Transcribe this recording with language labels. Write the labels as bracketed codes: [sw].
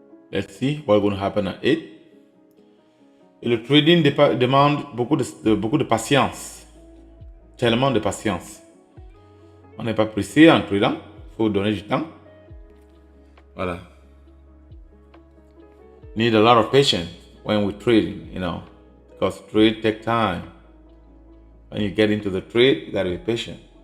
[en] Let's see what's going to happen at 8. [fr] Et le trading demande beaucoup de patience. Tellement de patience. On n'est pas pressé en tradant. Il faut donner du temps. Voilà. [en] Need a lot of patience when we're trading, you know, because trade take time. When you get into the trade, you gotta be patient.